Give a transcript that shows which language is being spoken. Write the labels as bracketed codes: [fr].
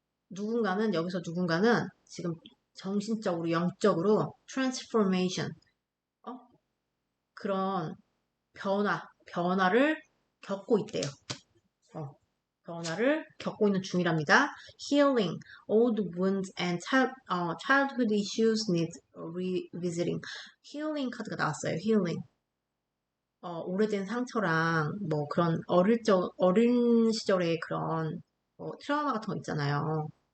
[ko] 누군가는 지금 정신적으로 영적으로 transformation 그런 변화를 겪고 있대요. 변화를 겪고 있는 중이랍니다. [en] Healing, old wounds and childhood issues need revisiting. [ko] Healing 카드가 나왔어요. [en] Healing. [ko] 오래된 상처랑 뭐 그런 어린 시절의 그런 트라우마 같은 거 있잖아요.